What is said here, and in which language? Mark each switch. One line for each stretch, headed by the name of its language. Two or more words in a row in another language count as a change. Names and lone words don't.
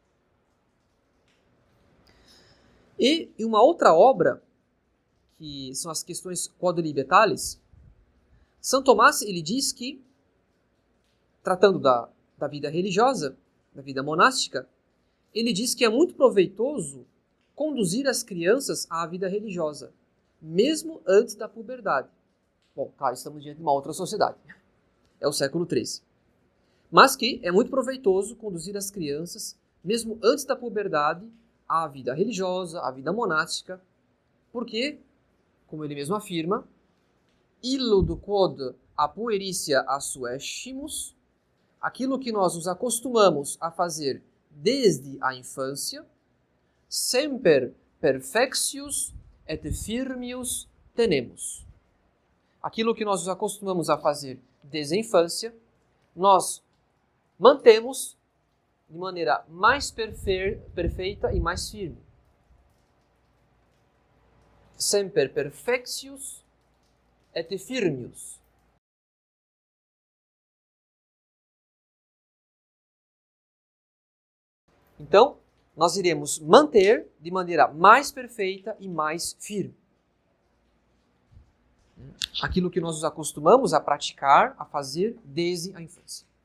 Portuguese: E em uma outra obra, que são as questões quadrivietales, Santo Tomás ele diz que, tratando da vida religiosa, da vida monástica, ele diz que é muito proveitoso conduzir as crianças à vida religiosa, mesmo antes da puberdade. Bom, claro, estamos diante de uma outra sociedade. É o século XIII. Mas que é muito proveitoso conduzir as crianças, mesmo antes da puberdade, à vida religiosa, à vida monástica, porque, como ele mesmo afirma,
Latin: illudo quod a puericia assuescimus,
Portuguese: aquilo que nós nos acostumamos a fazer desde a infância,
Latin: semper perfectius et firmius tenemus.
Portuguese: Aquilo que nós nos acostumamos a fazer desde a infância, nós mantemos de maneira mais perfeita e mais firme.
Latin: Semper perfectius et firmius.
Portuguese: Então, nós iremos manter de maneira mais perfeita e mais firme aquilo que nós nos acostumamos a praticar, a fazer desde a infância.